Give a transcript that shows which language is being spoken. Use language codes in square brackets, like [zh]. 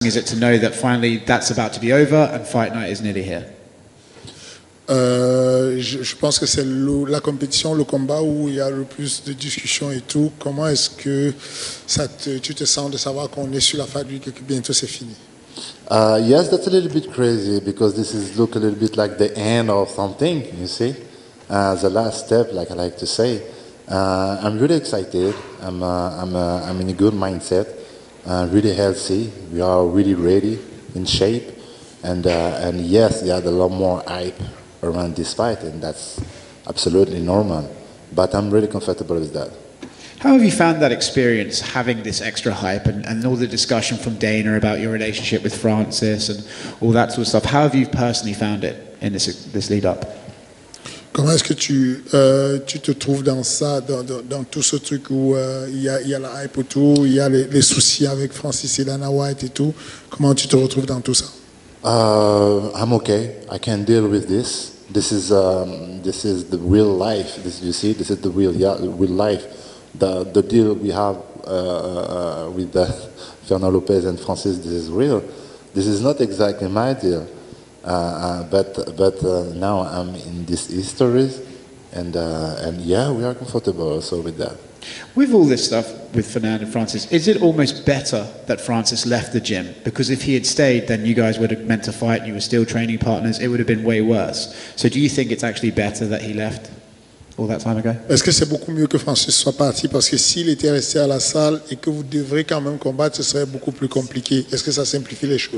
[en] is it to know that finally that's about to be over and fight night is nearly here? [fr] Je pense que c'est la compétition, le combat où il y a le plus de discussions et tout. Comment est-ce que tu te sens de savoir qu'on est sur la fin et que bientôt c'est fini? [en] Yes, that's a little bit crazy because this is look a little bit like the end of something, you see, the last step, like I like to say. I'm really excited. I'm in a good mindset, really healthy. We are really ready, in shape, and yes, there are a lot more hype around this fight, and that's absolutely normal. But I'm really comfortable with that. How have you found that experience, having this extra hype and all the discussion from Dana about your relationship with Francis and all that sort of stuff? How have you personally found it in this lead up? [fr] Comment est-ce que tu te trouves dans ça, dans tout ce truc où il y a la hype autour, il y a les soucis avec Francis et Dana White et tout? Comment tu te retrouves dans tout ça? [en] I'm okay. I can deal with this. This is the real life. This you see. This is the real life. The deal we have with Fernando Lopez and Francis. This is real. This is not exactly my deal. But now I'm in these histories, and yeah, we are comfortable also with that. With all this stuff with Fernando and Francis, is it almost better that Francis left the gym? Because if he had stayed, then you guys would have meant to fight and you were still training partners. It would have been way worse. So do you think it's actually better that he left all that time ago? [fr] Est-ce que c'est beaucoup mieux que Francis soit parti? Parce que s'il était resté à la salle et que vous devrez quand même combattre, ce serait beaucoup plus compliqué. Est-ce que ça simplifie les choses?